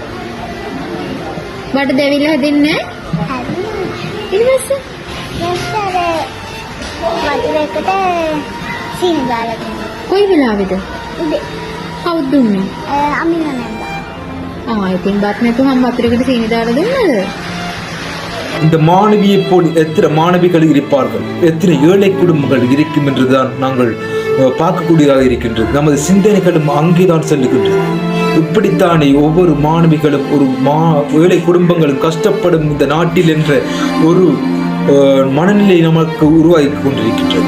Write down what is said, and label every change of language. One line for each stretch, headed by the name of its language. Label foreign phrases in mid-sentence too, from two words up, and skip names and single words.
Sinhala: බඩ දැවිලා හැදෙන්නේ නැහැ? ඊට පස්සේ වතුරේකට සීනි දාලා දෙනවා. කොයි වෙලාවේද? උදේ. කවුද දුන්නේ? අමින නේද? ඉතින් බත් නැතුවම වතුරේකට සීනි දාලා දුන්නද?
Tamil: இந்த மாணவியை போல் எத்தனை மாணவிகள் இருப்பார்கள், எத்தனை ஏழை குடும்பங்கள் இருக்கும் என்றுதான் நாங்கள் பார்க்கக்கூடியதாக இருக்கின்றது. நமது சிந்தனைகளும் அங்கேதான் செல்லுகின்றது. இப்படித்தானே ஒவ்வொரு மாணவிகளும் ஒரு ஏழை குடும்பங்களும் கஷ்டப்படும் இந்த நாட்டில் என்ற ஒரு மனநிலை நமக்கு உருவாக்கி கொண்டிருக்கின்றது.